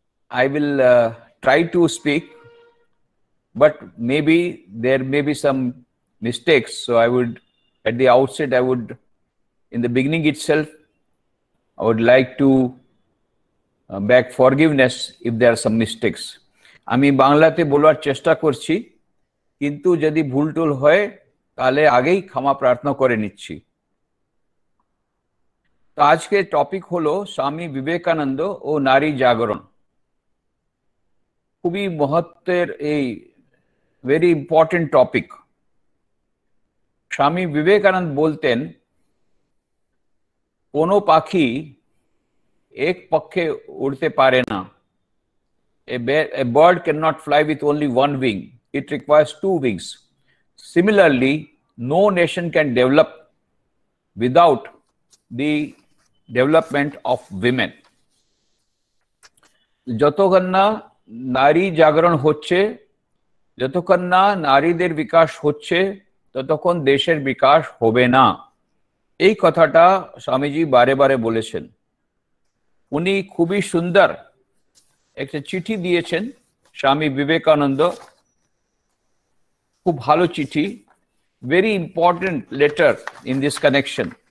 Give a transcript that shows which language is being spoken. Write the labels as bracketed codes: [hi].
[en] I will try to speak, but maybe there may be some mistakes. So I would, at the outset, in the beginning itself, I would like to beg forgiveness if there are some mistakes. [bn] আমি বাংলাতে বলার চেষ্টা করছি, কিন্তু যদি ভুলটুল হয় তাহলে আগেই ক্ষমা প্রার্থনা করে নিচ্ছি। তো আজকে টপিক হলো স্বামী বিবেকানন্দ ও নারী জাগরণ। খুবই মহত্বের এই [en] Very important topic. [bn] Swami Vivekananda বলতেন, কোনো পাখি এক পক্ষে উড়তে পারে না। [en] A bird cannot fly with only one wing. It requires two wings. Similarly, no nation can develop without the development of women. [bn] যতক্ষণ না নারী জাগরণ হচ্ছে, যতক্ষণ না নারীদের বিকাশ হচ্ছে, ততক্ষণ দেশের বিকাশ হবে না। এই কথাটা স্বামীজি বারে বারে বলেছেন। উনি খুবই সুন্দর একটা চিঠি দিয়েছেন স্বামী বিবেকানন্দ, খুব ভালো চিঠি, [en] Very important letter in this connection.